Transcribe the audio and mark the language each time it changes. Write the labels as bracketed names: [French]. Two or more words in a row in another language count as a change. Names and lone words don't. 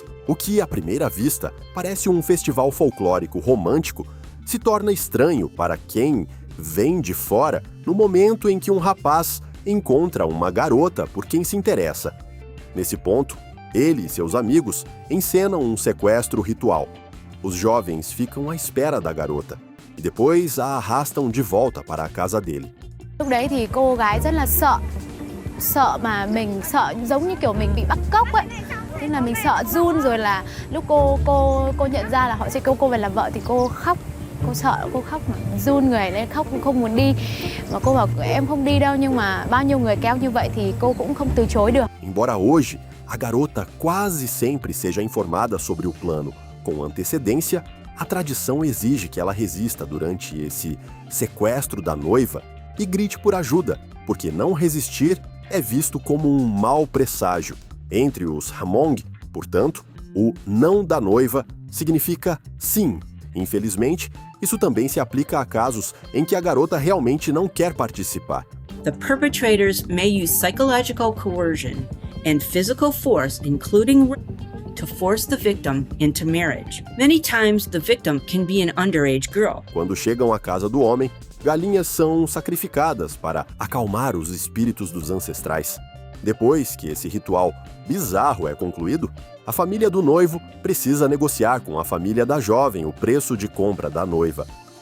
[Portuguese] O que, à primeira vista, parece um festival folclórico romântico, se torna estranho para quem vem de fora no momento em que um rapaz encontra uma garota por quem se interessa. Nesse ponto, ele e seus amigos encenam um sequestro ritual. Os jovens ficam à espera da garota e depois a arrastam de volta para a casa dele. [Vietnamese] Lúc đấy thì cô gái rất là sợ mà mình sợ giống như kiểu mình bị bắt cóc ấy. Nên là mình sợ run, rồi là lúc cô nhận ra là họ sẽ kêu cô về làm vợ thì cô khóc. Cô sợ, cô khóc mà run người lên, khóc không muốn đi. Mà cô bảo em không đi đâu, nhưng mà bao nhiêu người kéo như vậy thì cô cũng không từ chối được. [Portuguese] Embora hoje a garota quase sempre seja informada sobre o plano com antecedência, a tradição exige que ela resista durante esse sequestro da noiva e grite por ajuda, porque não resistir é visto como um mau presságio. Entre os Hmong, portanto, o não da noiva significa sim. Infelizmente, isso também se aplica a casos em que a garota realmente não quer participar. [English] The perpetrators may use psychological coercion and physical force, including to force the victim into marriage. Many times, the victim can be an underage girl. [Portuguese] Quando chegam à casa do homem, galinhas são sacrificadas para acalmar os espíritos dos ancestrais. Depois que esse ritual bizarro é concluído, a família do noivo precisa negociar com a família da jovem o preço de compra da noiva.